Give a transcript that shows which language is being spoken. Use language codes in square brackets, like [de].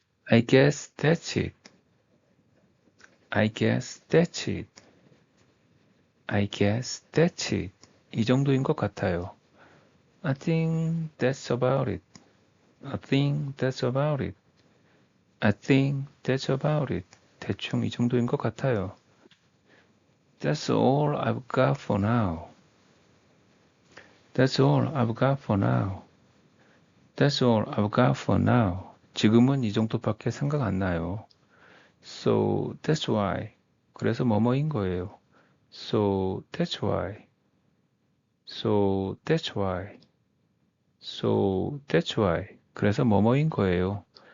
[en] I guess that's it. I guess that's it. I guess that's it. [ko] 이 정도인 것 같아요. [en] I think that's about it. I think that's about it. I think that's about it. [ko] 대충 이 정도인 것 같아요. [en] That's all I've got for now. That's all I've got for now. That's all I've got for now. [ko] 지금은 이 정도밖에 생각 안 나요. [en] So that's why. [ko] 그래서 뭐뭐인 거예요. [en] So that's why. So that's why. So that's why. [ko] 그래서 뭐뭐인 거예요.